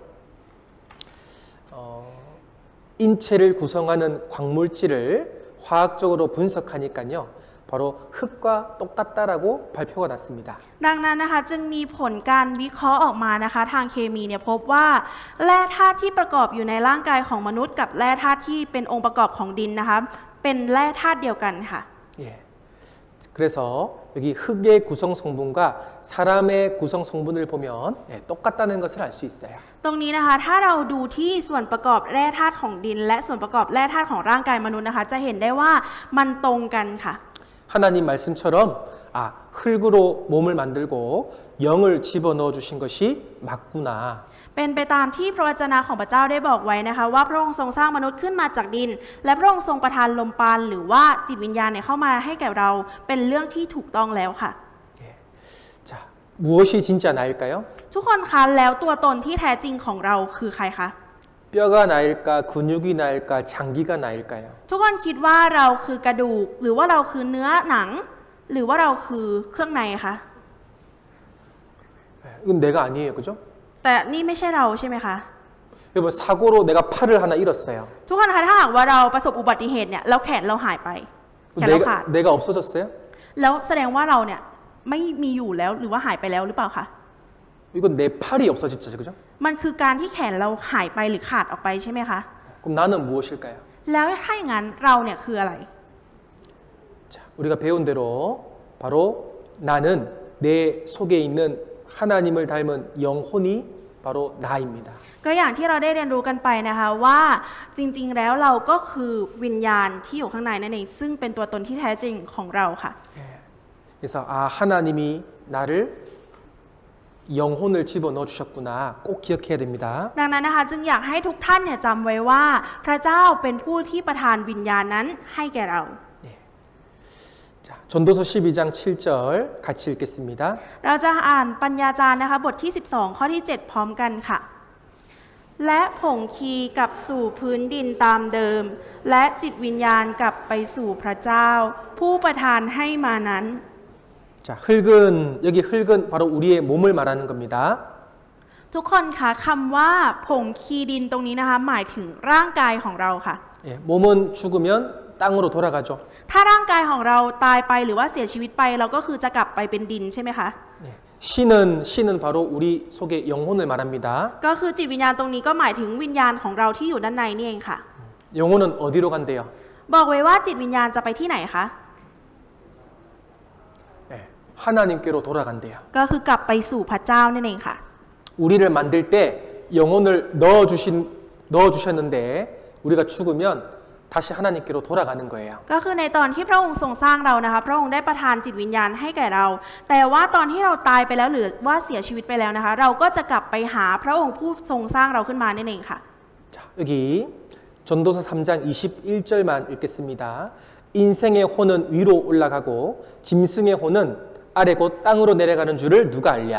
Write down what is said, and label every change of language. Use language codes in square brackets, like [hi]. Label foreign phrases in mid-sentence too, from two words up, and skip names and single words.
[ko] 인체를 구성하는 광물질을 화학적으로 분석하니까요. 바로 흙과 똑같다라고 발표가 났습니다. [th] ดังนั้นนะคะจึงมีผลการวิเคราะห์ออกมานะคะทางเคมีเนี่ยพบว่าแร่ธาตุที่ประกอบอยู่ในร่างกายของมนุษย์กับแร่ธาตุที่เป็นองค์ประกอบของดินนะคะเป็นแร่ธาตุเดียวกันค่ะ [ko] 예. 그래서 여기 흙의 구성 성분과 사람의 구성 성분을 보면 똑같다는 것을 알 수 있어요. [th] ตรงนี้นะคะถ้าเราดูที่ส่วนประกอบแร่ธาตุของดิน และส่วนประกอบแร่ธาตุของร่างกายมนุษย์นะคะจะเห็นได้ว่ามันตรงกันค่ะ [ko] 하나님 말씀처럼 흙으로 몸을 만들고 영을 집어넣어 주신 것이 맞구나. [th] เป็นไปตามที่พระวจนะของพระเจ้าได้บอกไว้นะคะว่าพระองค์ทรงสร้างมนุษย์ขึ้นมาจากดิน และพระองค์ทรงประทานลมปราณหรือว่าจิตวิญญาณเนี่ยเข้ามาให้แก่เราเป็นเรื่องที่ถูกต้องแล้วค่ะ [ko] 자, 무엇이 진짜 나일까요? [th] ทุกคนคะแล้วตัวตนที่แท้จริงของเราคือใครคะ [ko] 뼈가 나일까, 근육이 나일까, 장기가 나일까요? [th] ทุกคนคิดว่าเราคือกระดูกหรือว่าเราคือเนื้อหนัง หรือว่าเราคือเครื่องในคะ [ko] 이건 내가 아니에요, 그죠? [th] แต่นี่ไม่ใช่เราใช่ไหมคะ [ko] 여러분 사고로 내가 팔을 하나 잃었어요. [th] ทุกคนคะถ้าหากว่าเราประสบอุบัติเหตุเนี่ยแล้วแขนเราหายไปแขนเราขาด [ko] 내가 없어졌어요? [th] แล้วแสดงว่าเราเนี่ยไม่มีอยู่แล้วหรือว่าหายไปแล้วหรือเปล่าคะ [ko] 이건 내 팔이 없어졌죠, 그죠? [th] มันคือการที่แขนเราหายไปหรือขาดออกไปใช่ไหมคะ [ko] 그럼 나는 무엇일까요? [th] แล้วถ้าอย่างนั้นเราเนี่ยคืออะไร [ko] 자, 우리가 배운 대로 바로 나는 내 속에 있는 하나님을 닮은 영혼이 바로 나입니다. [th] ก็อย่างที่เราได้เรียนรู้กันไปนะคะว่าจริงๆแล้วเราก็คือวิญญาณที่อยู่ข้างในนั่นเองซึ่งเป็นตัวตนที่แท้จริงของเราค่ะ [ko] 그래서 하나님이 나를 영혼을 집어넣어 주셨구나. 꼭 기억해야 됩니다. [th] ดังนั้นนะคะจึงอยากให้ทุกท่านเนี่ยจำไว้ว่าพระเจ้าเป็นผู้ที่ประทานวิญญาณนั้นให้แก่เรา [ko] 자, 전도서 12장 7절 같이 읽겠습니다. [th] เราจะอ่านปัญญาจารย์นะคะบทที่12ข้อที่7พร้อมกันค่ะ และผงคีกลับสู่พื้นดินตามเดิม และจิตวิญญาณกลับไปสู่พระเจ้า ผู้ประทานให้มานั้น [ko] 자, 여기 흙은 바로 우리의 몸을 말하는 겁니다. [th] ทุกคนคะคำว่าผงคีดินตรงนี้นะคะหมายถึงร่างกายของเราค่ะ [ko] 예, 몸은 죽으면 땅으로 돌아가죠. [th] ถ้าร่างกายของเราตายไปหรือว่าเสียชีวิตไปเราก็คือจะกลับไปเป็นดินใช่ไหมคะ [ko] 예, 신은 바로 우리 속의 영혼을 말합니다. [th] ก็คือจิตวิญญาณตรงนี้ก็หมายถึงวิญญาณของเราที่อยู่ด้านในนี่เองค่ะ [ko] 영혼은 어디로 간대요? [th] บอกไว้ว่าจิตวิญญาณจะไปที่ไหนคะ [ko] 예, 하나님께로 돌아간대요. [th] ก็คือกลับไปสู่พระเจ้านั่นเองค่ะ [ko] 우리를 만들 때 영혼을 넣어주셨는데 우리가 죽으면 다시 하나님께로 돌아가는 거예요. [th] ก็คือในตอนที่พระองค์ทรงสร้างเรานะคะพระองค์ได้ประทานจิตวิญญาณให้แก่เรา แต่ว่าตอนที่เราตายไปแล้วหรือว่าเสียชีวิตไปแล้วนะคะ เราก็จะกลับไปหาพระองค์ผู้ทรงสร้างเราขึ้นมานั่นเองค่ะ [ko] 자, 여기 전도서 3장 21절만 읽겠습니다. 인생의 혼은 위로 올라가고 짐승의 혼은 아래 곧 땅으로 내려가는 줄을 누가 알랴?